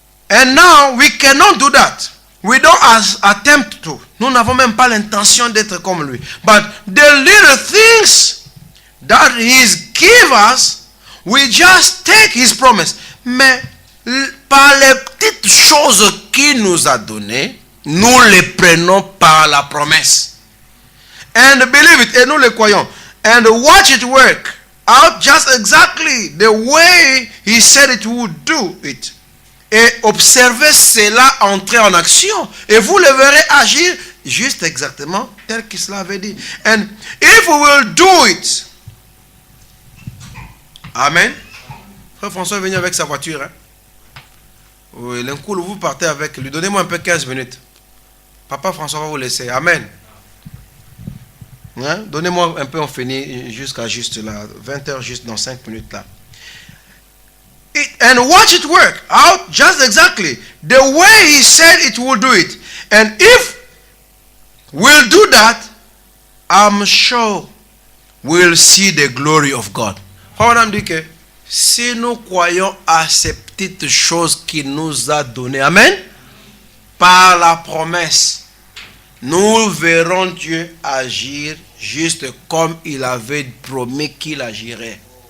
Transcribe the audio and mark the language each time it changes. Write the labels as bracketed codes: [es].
[en] And now we cannot do that. We don't attempt to. [fr] Nous n'avons même pas l'intention d'être comme lui. [en] But the little things that He's give us, we just take His promise. [fr] Mais par les petites choses qu'il nous a données, nous les prenons par la promesse. [en] And believe it, [fr] et nous le croyons. [en] And watch it work out just exactly the way He said it would do it. [fr] Et observez cela entrer en action. Et vous le verrez agir juste exactement tel qu'il l'avait dit. [en] And if we will do it. [fr] Amen. Frère François est venu avec sa voiture. Hein? Oui, l'un coup, vous partez avec lui. Donnez-moi un peu 15 minutes. Papa François va vous laisser. Amen. Hein? Donnez-moi un peu, on finit jusqu'à juste là. 20h juste dans 5 minutes là. [en] And watch it work out just exactly the way He said it will do it. And if we'll do that, I'm sure we'll see the glory of God. [fr] On dit que si nous croyons à ces petites choses qu'il nous a données, amen, par la promesse, nous verrons Dieu agir juste comme il avait promis qu'il agirait.